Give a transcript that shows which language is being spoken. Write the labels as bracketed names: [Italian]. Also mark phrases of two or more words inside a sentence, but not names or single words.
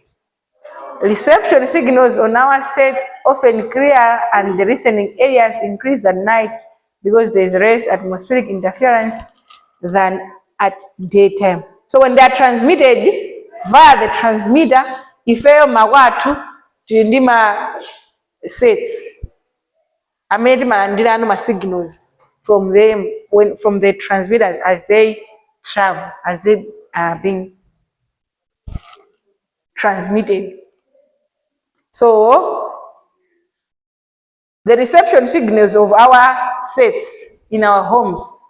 [English] Reception signals on our sets often clear and the listening areas increase at night because there is less atmospheric interference than at daytime. So when they are transmitted via the transmitter. [Nyanja] Ifeyo makwathu tili ndi ma sets amene timalandira ano ma signals [English] from them from the transmitters as they travel, as they are being transmitted. So the reception signals of our sets in our homes.